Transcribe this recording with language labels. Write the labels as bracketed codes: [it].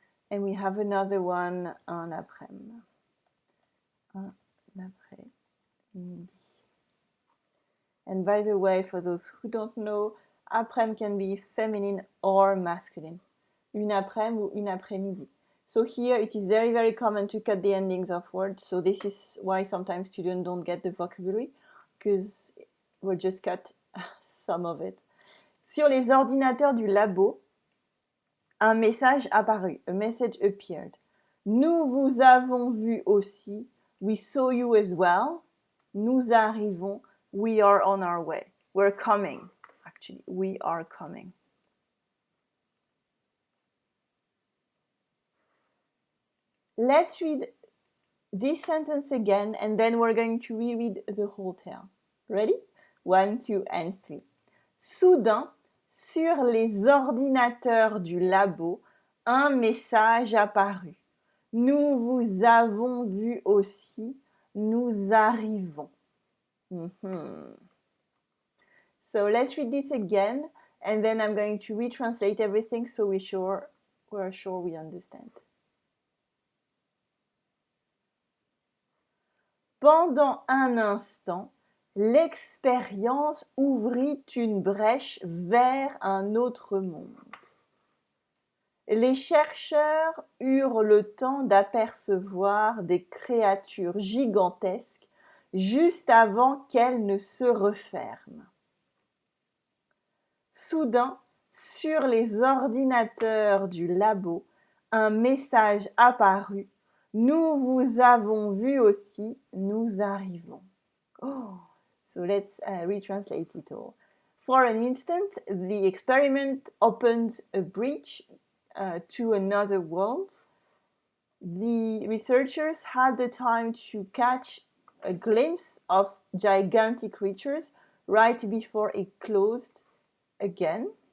[en] And we have another one, un après-midi. Un après-midi. And by the way, for those who don't know, après-midi can be feminine or masculine. [fr] Une après-midi ou une après-midi. [en] So here it is very, very common to cut the endings of words. So this is why sometimes students don't get the vocabulary, because we'll just cut some of it. [fr] Sur les ordinateurs du labo, un message apparut. [en] A message appeared. [fr] Nous vous avons vu aussi. [en] We saw you as well. [fr] Nous arrivons. [en] We are on our way. We're coming. Actually, we are coming. Let's read this sentence again, and then we're going to reread the whole tale. Ready? 1, 2, and 3. [fr] Soudain, sur les ordinateurs du labo, un message apparut. Nous vous avons vu aussi. Nous arrivons. [en] So let's read this again, and then I'm going to retranslate everything so we're sure we understand. [fr] Pendant un instant, l'expérience ouvrit une brèche vers un autre monde. Les chercheurs eurent le temps d'apercevoir des créatures gigantesques juste avant qu'elles ne se referment. Soudain, sur les ordinateurs du labo, un message apparut. Nous vous avons vu aussi, nous arrivons. [en] Oh, so let's retranslate it all. For an instant, the experiment opened a bridge to another world. The researchers had the time to catch a glimpse of gigantic creatures right before it closed again.